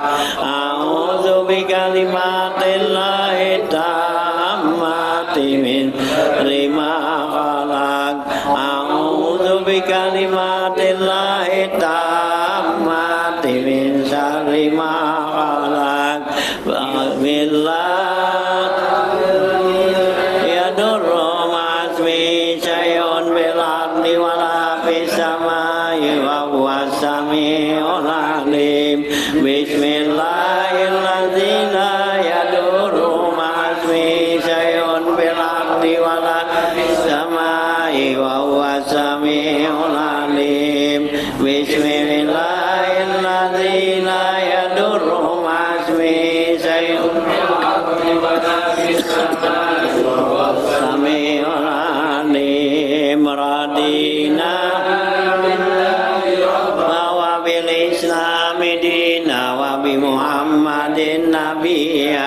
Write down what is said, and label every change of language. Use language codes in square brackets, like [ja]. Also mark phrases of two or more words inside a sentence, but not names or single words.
[ar] أعوذ بكلمات الله التامات من شر ما خلق. أعوذ بكلمات الله التامات من شر ما خلق. Bismillah. يضر مع اسمه شيء في الأرض ولا في السماء وهو السميع العليم. بسم الله الرحمن الرحيم لا يضر مع اسمه شيء في الأرض ولا في السماء وهو السميع العليم. Bismillahirrahmanirrahim. لا يضر مع اسمه شيء في الأرض ولا في السماء وهو السميع العليم. رضينا وبالإسلام دينا وبمحمد نبيا.